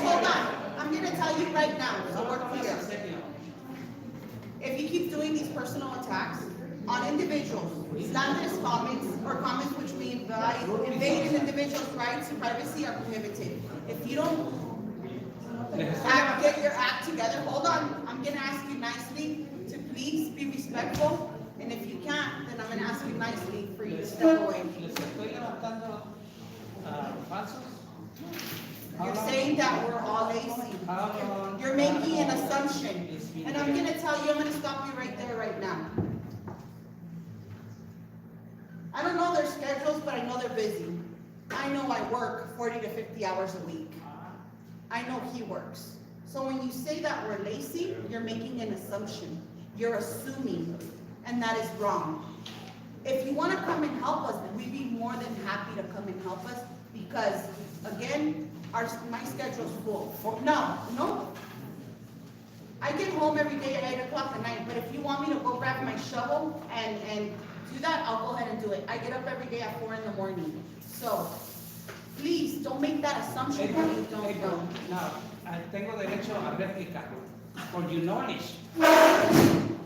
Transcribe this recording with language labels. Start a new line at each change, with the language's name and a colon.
English: hold on, I'm gonna tell you right now, so we're clear. If you keep doing these personal attacks on individuals, slanderous comments, or comments which we invade an individual's rights and privacy are prohibited. If you don't get your act together, hold on, I'm gonna ask you nicely to please be respectful, and if you can't, then I'm gonna ask you nicely for you to step away.
Spanish: Les estoy levantando falsos.
English: You're saying that we're all lazy. You're making an assumption, and I'm gonna tell you, I'm gonna stop you right there, right now. I don't know their schedules, but I know they're busy. I know I work 40 to 50 hours a week. I know he works. So when you say that we're lazy, you're making an assumption. You're assuming, and that is wrong. If you wanna come and help us, we'd be more than happy to come and help us, because, again, my schedule's full. No. I get home every day at 8 o'clock at night, but if you want me to go grab my shovel and do that, I'll go ahead and do it. I get up every day at 4 in the morning. So, please, don't make that assumption that you don't know.
Spanish: No, tengo derecho a réplica.
English: For your knowledge.